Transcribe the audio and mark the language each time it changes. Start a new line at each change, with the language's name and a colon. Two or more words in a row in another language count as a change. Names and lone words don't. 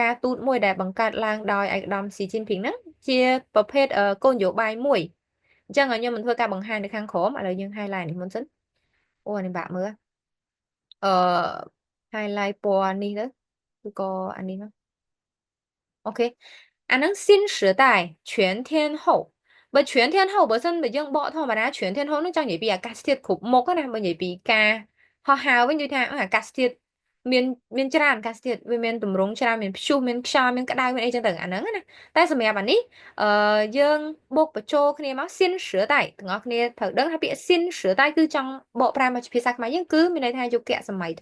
Khmer: ការទូតមួយដែលបង្កើតឡើងដោយឯកឧត្តមស៊ីជីនភីងហ្នឹងជាប្រភេទគោលនយោបាយមួយអញ្ចឹងខ្ញុំមិនធ្វើការបង្ហាញនៅខាងក្រោមឥឡូវយើង highlight នេះមុនសិនអូអានេះបាក់មើលអឺ highlight ពណ៌នេះទៅឬក៏អានេះមកអូខេអាហ្នឹង
Chinese: 新时代全天候
Khmer: បើ全天候 បើសិនបើយើងបកធម្មតា全天候នឹងចង់និយាយពីអាកាសធាតុគ្រប់មុខណាបើនិយាយពីការហោះហើរវិញដូចថាអាកាសធាតុមានច្រើនអាកាសធាតុវាមានទម្រង់ច្រើនមានព្យុះមានខ្យល់មានក្តៅមានអីចឹងទៅអាហ្នឹងណា តែសម្រាប់អានេះយើងបូកបញ្ចូលគ្នាមក新时代ទាំងអស់គ្នាត្រូវដឹងថាពាក្យ新时代គឺចង់បកប្រែមកជាភាសាខ្មែរយើងគឺមានន័យថាយុគសម័យ